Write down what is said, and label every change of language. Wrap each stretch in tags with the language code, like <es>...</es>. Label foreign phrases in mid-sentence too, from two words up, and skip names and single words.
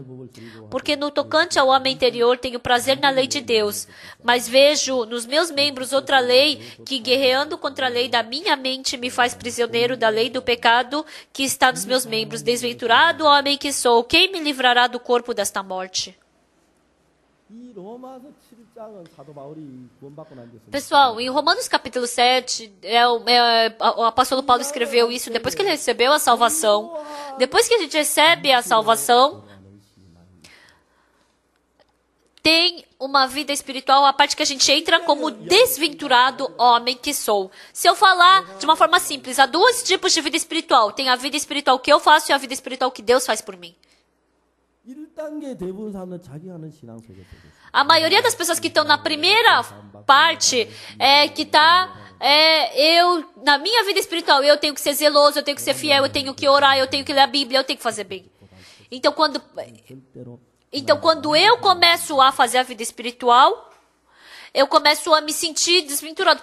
<pt>Porque no tocante ao homem interior, tenho prazer na lei de Deus. Mas vejo nos meus membros outra lei, que guerreando contra a lei da minha mente, me faz prisioneiro da lei do pecado que está nos meus membros. Desventurado homem que sou, quem me livrará do corpo desta morte?</pt> <ko>이 로마서 7장은 사도 바울이 구원받고 난 뒤에</ko> <pt>Pessoal, em Romanos capítulo 7, o apóstolo Paulo escreveu isso depois que ele recebeu a salvação. Depois que a gente recebe a salvação, tem uma vida espiritual, a parte que a gente entra como desventurado homem que sou. Se eu falar de uma forma simples, há dois tipos de vida espiritual. Tem a vida espiritual que eu faço e a vida espiritual que Deus faz por mim.</pt> <ko>1단계 대부분 사람은 자기 하는 신앙 속에 있어요.</ko> <pt>A maioria das pessoas que estão na primeira parte na minha vida espiritual, eu tenho que ser zeloso, eu tenho que ser fiel, eu tenho que orar, eu tenho que ler a Bíblia, eu tenho que fazer bem. Então, quando eu começo a fazer a vida espiritual, eu começo a me sentir desventurado.</pt>